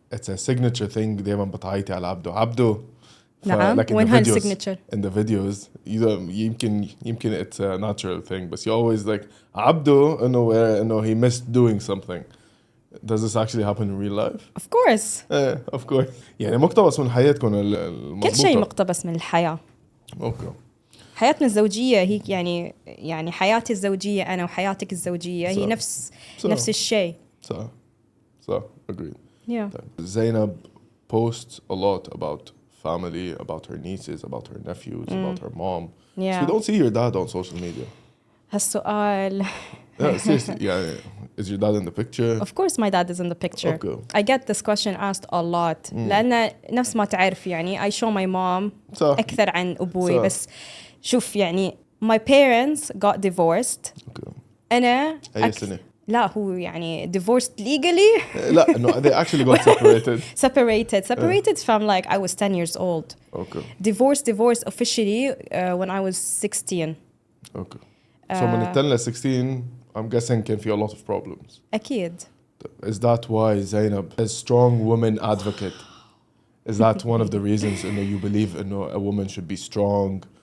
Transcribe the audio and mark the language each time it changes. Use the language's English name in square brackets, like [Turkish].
[English] It's a signature thing. [Arabic] دايما بتعيطي على عبدو. نعم. [English] Like in [Arabic] وين [English] the [Arabic] هاي [English] videos, signature? in the videos, [Arabic] يمكن [English] it's a natural thing. But you always like عبدو إنه he missed doing something. Does this actually happen in real life? Of course. Of course. [Arabic] يعني مقتبس من حياتكم المضبوطة. كل شيء مقتبس من الحياة. [English] Okay. [Arabic] حياتنا الزوجية هي يعني حياتي الزوجية أنا وحياتك الزوجية هي نفس الشيء. [English] So agreed. Yeah. Zainab posts a lot about family, about her nieces, about her nephews, about her mom. Yeah. So we don't see your dad on social media. [Arabic] هالسؤال. [English] Yeah, seriously. Yeah, is your dad in the picture? Of course my dad is in the picture. Okay. I get this question asked a lot. [Arabic] لأن نفس ما تعرف يعني [English] I show my mom [Arabic] صح. أكثر عن أبوي. صح. بس شوف يعني [English] my parents got divorced. Okay. [Arabic] أنا أي سنة؟ لا هو يعني [English] divorced legally. لا, no, they actually got separated. Separated from like I was 10 years old. Okay. Divorced officially when I was 16. Okay. So when you tell us 16, I'm guessing can feel a lot of problems. [Arabic] أكيد. [English] Is that why Zainab, a strong woman advocate, is that one of the reasons you believe a woman should be strong?